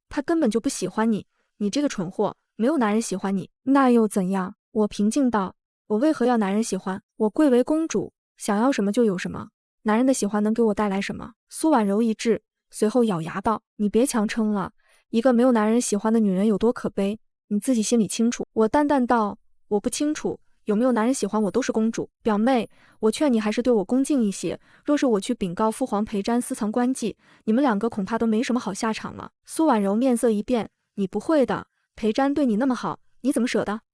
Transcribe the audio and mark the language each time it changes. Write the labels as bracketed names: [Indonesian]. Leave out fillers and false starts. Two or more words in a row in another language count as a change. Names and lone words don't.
[Chinese] 他根本就不喜歡你，你這個蠢貨，沒有男人喜歡你，那又怎樣？我平靜道。我為何要男人喜歡？我貴為公主，想要什麼就有什麼。男人的喜歡能給我帶來什麼？蘇婉柔一滯，隨後咬牙道：“你別強撐了，一個沒有男人喜歡的女人有多可悲，你自己心裡清楚。” 我淡淡道：“我不清楚，有沒有男人喜歡我都是公主。表妹，我勸你還是對我恭敬一些。若是我去稟告父皇裴瞻私藏官妓，你們兩個恐怕都沒什麼好下場了。” 蘇婉柔面色一變：“你不會的，裴瞻對你那麼好，你怎麼捨得？”